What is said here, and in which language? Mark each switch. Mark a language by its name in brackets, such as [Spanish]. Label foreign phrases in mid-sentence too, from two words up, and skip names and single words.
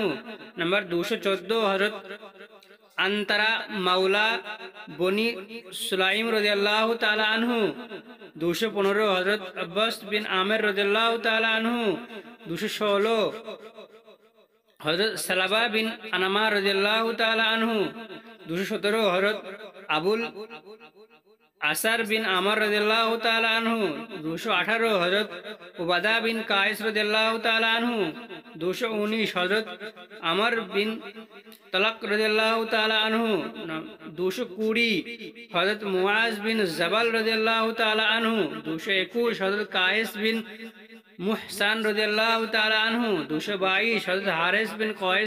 [Hindi] नंबर 214 हजरत अंतरा मौला बनी सुलाइम [Arabic] رضي الله تعالى عنه. [Hindi] 215 हजरत अब्बास बिन आमिर [Arabic] رضي الله تعالى عنه. [Hindi] 216 हजरत सलबा बिन अनमा [Arabic] رضي الله تعالى عنه. [Bangla] 217 हजरत अबुल আসার বিন আমর [Arabic] رضي الله تعالى عنه [Bangla] 218 হযরত উবাদা বিন কায়েস [Arabic] رضي الله تعالى عنه [Bangla] 219 হযরত আমর বিন তলক [Arabic] رضي الله تعالى عنه [Bangla] 220 হযরত মুআজ বিন জাবাল [Arabic] رضي الله تعالى عنه [Bangla] 221 হযরত কায়েস বিন মুহসান [Arabic] رضي الله تعالى عنه [Bangla] 222 হযরত হারিস বিন কয়েস